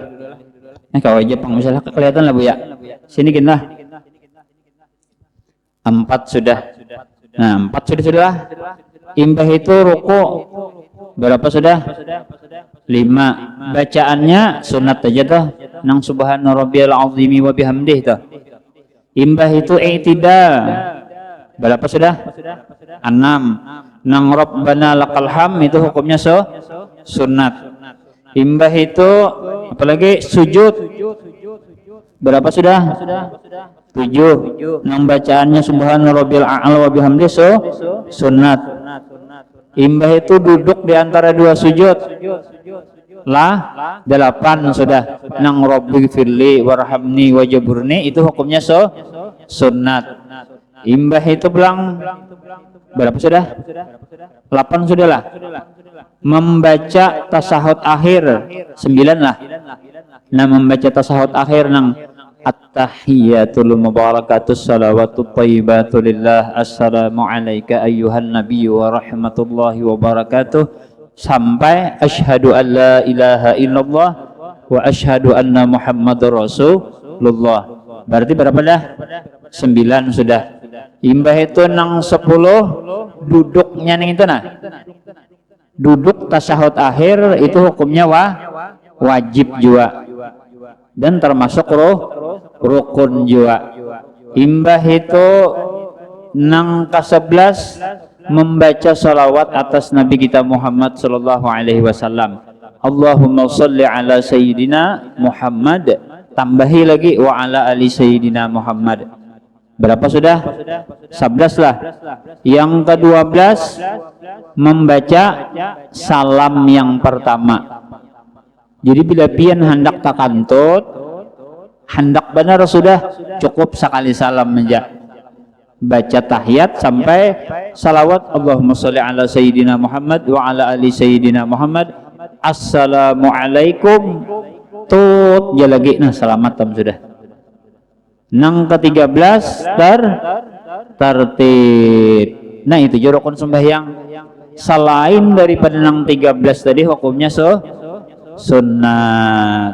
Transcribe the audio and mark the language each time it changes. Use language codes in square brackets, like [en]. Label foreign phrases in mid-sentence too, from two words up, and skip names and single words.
[bjn] Kau aja pang misalnya kelihatan lah Bu ya. Sini gini lah. 4 sudah. Nah 4 sudah. Imbah itu ruku berapa sudah? 5. Bacaannya sunat aja tuh. Nang [ar] سبحان ربي العظيم وبحمده [bjn] tuh. Imbah itu i'tidal. Berapa sudah? 6. Nang [ar] ربنا لك الحمد [bjn] itu hukumnya sunat. Imbah itu apalagi sujud. Berapa sudah? 7. Nang bacaannya [ar] سبحان ربي الأعلى وبحمده [bjn] sunat. Imbah itu duduk di antara 2 sujud. 8 sudah. Nang [ar] رب اغفر لي وارحمني واجبرني [bjn] itu hukumnya sunat. Imbah itu belang berapa sudah? 8 sudah lah. Membaca tasahud akhir 9 lah. Nah membaca tasahud akhir nang [ar] التحيات المباركات الصلوات الطيبات لله السلام عليك أيها النبي ورحمة الله وبركاته [bjn] sampai [ar] أشهد أن لا إله إلا الله وأشهد أن محمدا رسول الله. [bjn] Berarti berapa dah? 9 sudah. Imbah itu nang 10 duduknya ning itu nah. Duduk tasyahud akhir itu hukumnya wajib juga. Dan termasuk rukun juga. Imbah itu nang ke-11 membaca salawat atas Nabi kita Muhammad [ar] صلى الله عليه وسلم. اللهم صل على سيدنا محمد, [bjn] tambahi lagi [ar] وعلى آل سيدنا محمد. [bjn] Berapa sudah? 11 lah. Yang ke-12 membaca salam yang pertama. Jadi bila pian hendak takantut, hendak benar sudah cukup sekali salam aja. Baca tahiyat sampai salawat [ar] اللهم صل على سيدنا محمد وعلى آل سيدنا محمد. [bjn] Assalamualaikum tut ya lagi nah selamat tam sudah. Nang ke-13 tertib. Nah itu rukun sembahyang. Selain daripada nang 13 tadi hukumnya sunnat.